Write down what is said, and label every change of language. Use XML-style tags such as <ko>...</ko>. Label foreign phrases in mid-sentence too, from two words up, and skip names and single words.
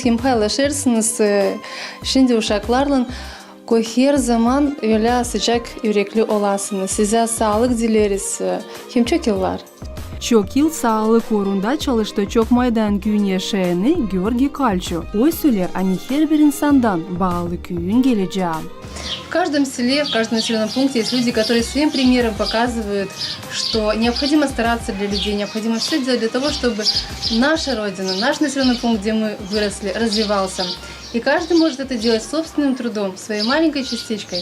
<gag>Hem paylaşırsınız şimdi uşaklarla her zaman öyle sıcak yürekli olasınız. Size sağlık dileriz. Hem çok yıllar. Çok yıl sağlık uğrunda çalıştı çok maydan köyün yaşayanı Georgi Kalço. O söyler her bir insandan bağlı köyün geleceği.</gag> <ru>В каждом селе, в каждом населенном пункте есть люди, которые своим примером показывают, что необходимо стараться для людей, необходимо все делать для того, чтобы наша родина, наш населенный пункт, где мы выросли, развивался. И каждый может это делать собственным трудом, своей маленькой частичкой.</ru>